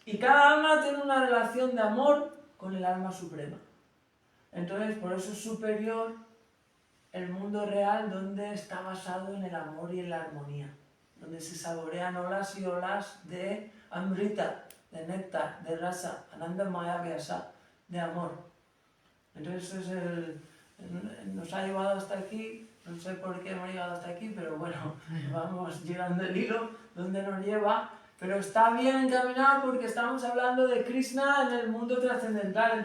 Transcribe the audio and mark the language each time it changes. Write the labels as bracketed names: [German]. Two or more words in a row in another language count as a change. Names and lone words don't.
[Spanish] Y cada alma tiene una relación de amor con el alma suprema. Entonces, por eso es superior el mundo real, donde está basado en el amor y en la armonía, donde se saborean olas y olas de amrita, de néctar, de rasa, [Sanskrit] आनन्द मय व्यास, [Spanish] de amor. Entonces eso nos ha llevado hasta aquí, no sé por qué hemos llegado hasta aquí, pero bueno, vamos llegando el hilo donde nos lleva, pero está bien encaminado porque estamos hablando de Krishna en el mundo trascendental.